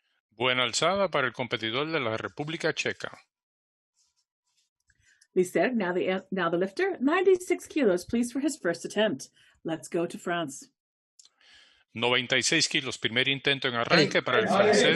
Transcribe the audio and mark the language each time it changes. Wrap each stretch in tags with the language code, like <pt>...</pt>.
<es>Buena alzada para el competidor de la República Checa.</es> <en>Lister, now the lifter, 96 kilos, please, for his first attempt. Let's go to France.</en> <es>96 kilos, primer intento en arranque para el francés</es>